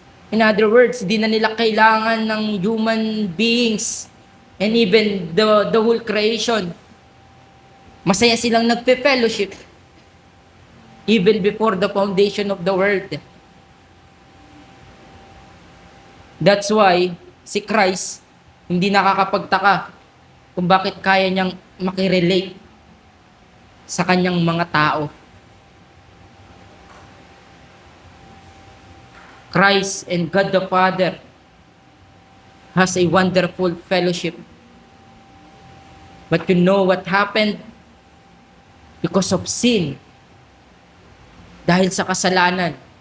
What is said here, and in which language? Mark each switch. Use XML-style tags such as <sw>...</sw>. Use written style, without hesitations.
<en>In other words,</en> <tl>di na nila kailangan ng</tl> <en>human beings and even the whole creation.</en> <tl>Masaya silang nagpe-fellowship</tl> <en>even before the foundation of the world. That's why</en> <tl>si Christ hindi nakakapagtaka kung bakit kaya niyang makirelate sa kanyang mga tao.</tl> <en>Christ and God the Father has a wonderful fellowship. But you know what happened? Because of sin.</en> <tl>Dahil sa kasalanan.</tl>